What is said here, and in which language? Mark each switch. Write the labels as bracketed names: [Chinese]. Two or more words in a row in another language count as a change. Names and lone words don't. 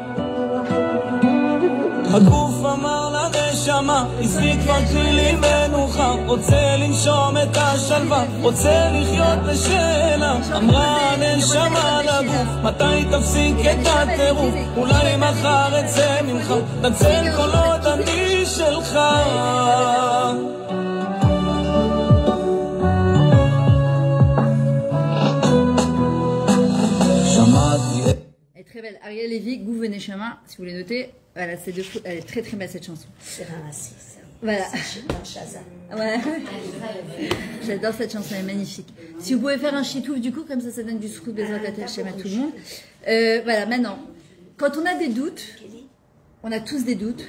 [Hebrew] הגוף אמר לנשמה, עזבי כבר תני לי מנוחה רוצה לנשום את השלווה, רוצה לחיות בשאלה אמרה הנשמה לגוף, מתי תפסיק את הטירוף אולי מחר אצא ממך, נצל כל עוד אני שלך שמעתי [French] Très belle. Ariel Lévy, Gouv Neshama, si vous voulez noter. Voilà, c'est de fou. Elle est très très belle cette chanson. C'est ramassé ça. Voilà. C'est ouais. J'adore cette chanson, elle est magnifique. Si vous pouvez faire un chitouf du coup, comme ça donne du scoop des Shem à tout le monde. Voilà, maintenant, quand on a des doutes, on a tous des doutes.